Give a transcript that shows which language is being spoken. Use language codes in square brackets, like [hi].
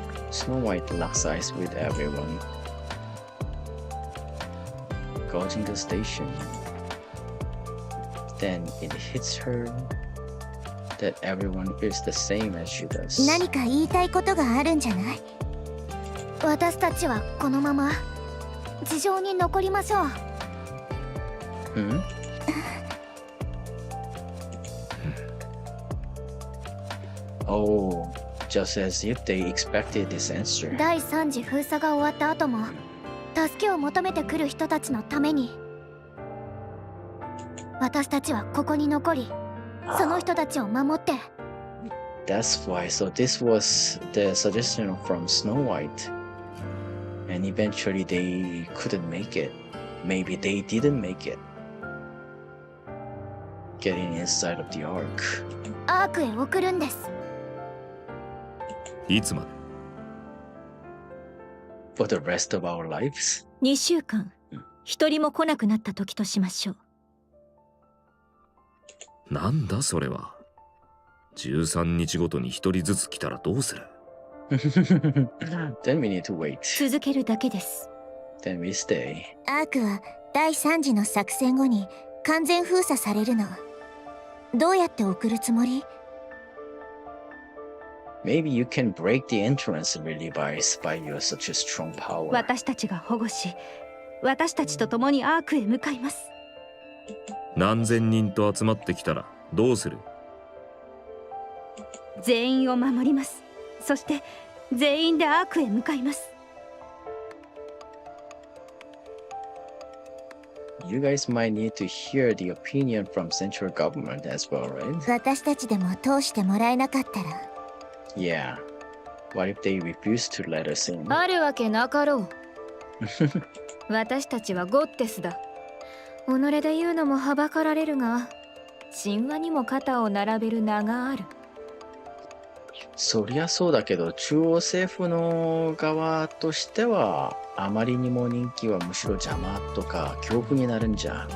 [en] Snow White locks eyes with everyone. Goes in the station. Then it hits her that everyone feels the same as she does. [ja] 何か言いたいことがあるんじゃない？私たちはこのまま地上に残りましょう。 Hmm? [en] Oh, just as if they expected this answer. 第3次封鎖が終わった後も助けを求めてくる人たちのために私たちはここに残りその人たちを守って。 That's why. So this was the suggestion from Snow White. And eventually they couldn't make it. Maybe they didn't make it. Getting inside of the Ark. [ja] アークへ送るんです。いつまで？ [en] For the rest of our lives? [ja] 2週間一人も来なくなった時としましょう。なんだそれは。 13日ごとに1人ずつ来たらどうする？ [en] Then we need to wait. [ja] 続けるだけです。 [en] Then we stay. [ja] アークは第3次の作戦後に完全封鎖されるの。どうやって送るつもり？ [en] Maybe you can break the entrance really by your such a strong power. [ja] 私たちが保護し、私たちと共にアークへ向かいます。何千人と集まってきたらどうする？全員を守ります。そして全員でアークへ向かいます。 [en] You guys might need to hear the opinion from central government as well, right? [ja] 私たちでも通してもらえなかったら。 [en] Yeah. What if they refuse to let us in? [ja] あるわけなかろう。私たちはゴッテスだ。己で言うのもはばかられるが、神話にも肩を並べる名がある。そりゃそうだけど、中央政府の側としては、あまりにも人気はむしろ邪魔とか恐怖になるんじゃ。